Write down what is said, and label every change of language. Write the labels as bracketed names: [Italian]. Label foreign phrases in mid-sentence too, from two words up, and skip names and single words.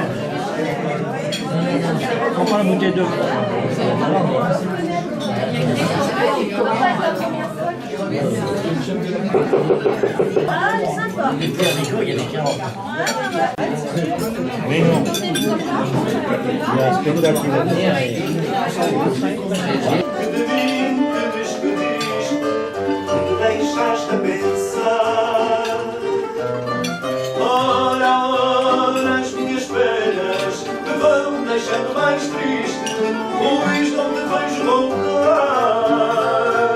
[French] On prend la bouteille d'eau. Ah, elle est sympa. Les plus haricots, il y a des carottes. Mais non. Il y a un spectacle qui va venir. [Portuguese] Deixaste a pensar. Ora, ora, as minhas penas me vão deixando mais triste, pois não te vejo voltar.